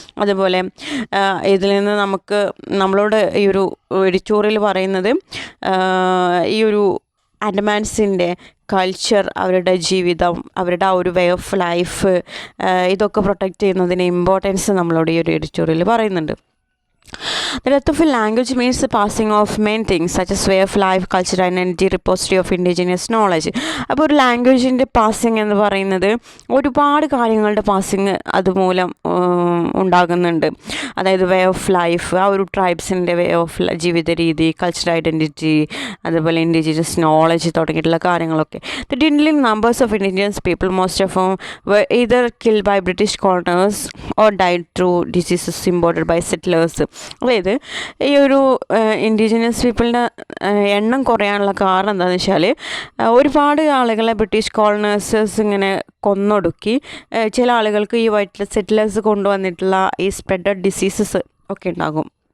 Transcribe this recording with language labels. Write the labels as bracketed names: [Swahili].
[Malayalam] അതുപോലെ ഇതിൽ നിന്ന് നമ്മളോട് ഈ ഒരു എഡിറ്റോറിയൽ പറയുന്നത് ഈ ഒരു ആൻഡമാൻസിൻ്റെ കൾച്ചർ, അവരുടെ ജീവിതം, അവരുടെ ആ ഒരു വേ ഓഫ് ലൈഫ്, ഇതൊക്കെ പ്രൊട്ടക്റ്റ് ചെയ്യുന്നതിന് ഇമ്പോർട്ടൻസ് നമ്മളോട് ഈ ഒരു എഡിറ്റോറിയൽ പറയുന്നുണ്ട്. [English] The death of a language means the passing of main things such as way of life, culture, identity, repository of indigenous knowledge. [Malayalam] അപ്പോൾ ഒരു ലാംഗ്വേജിൻ്റെ പാസിങ് എന്ന് പറയുന്നത് ഒരുപാട് കാര്യങ്ങളുടെ പാസിങ് അതുമൂലം ഉണ്ടാകുന്നുണ്ട്. അതായത് വേ ഓഫ് ലൈഫ്, ആ ഒരു ട്രൈബ്സിൻ്റെ വേ ഓഫ് ജീവിത രീതി, കൾച്ചറൽ ഐഡൻറ്റിറ്റി, അതുപോലെ ഇൻഡിജിനസ് നോളജ് തുടങ്ങിയിട്ടുള്ള കാര്യങ്ങളൊക്കെ. [English] The dwindling numbers of indigenous people, most of whom were either killed by British coloners or died through diseases imported by settlers. [Malayalam] അതായത് ഈ ഒരു ഇൻഡിജിനസ് പീപ്പിളിൻ്റെ എണ്ണം കുറയാനുള്ള കാരണം എന്താണെന്ന് വെച്ചാൽ ഒരുപാട് ആളുകളെ ബ്രിട്ടീഷ് കോളനൈസേഴ്സ് ഇങ്ങനെ കൊന്നൊടുക്കി. ചില ആളുകൾക്ക് ഈ വൈറ്റ് സെറ്റിലേഴ്സ് കൊണ്ടുവന്നിട്ടുള്ള ഈ സ്പ്രെഡഡ് ഡിസീസസ് ഒക്കെ ഉണ്ടാകും.